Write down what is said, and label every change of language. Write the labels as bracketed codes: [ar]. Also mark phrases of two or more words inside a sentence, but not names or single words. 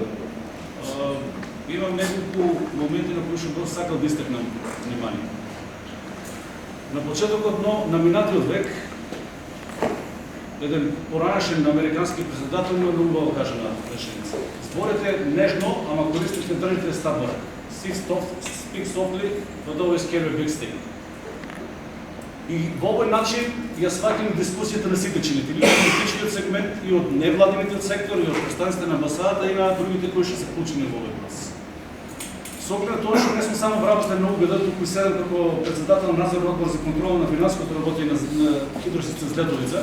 [mk] Имам неколку моменти на кои што бил сакал да истакнам внимание. На почетокот на минатиот век еден поранешен американски председател има многу кажана реченица. Зборете нежно, ама користите држите стабора. [en] Speak softly, but always carry a big stick. [mk] И во овој начин ја сваќам дискусијата на сите чинители, и од политичкиот сегмент, и од невладиниот сектор, и од представниците на амбасадата, и на другите кои што се вклучени во овој процес. Со оглед на тоа што не сум само вработен на угода, туку и седам како председател на надзорен одбор за контрол на финансиското работење на хидросистем Зледовица.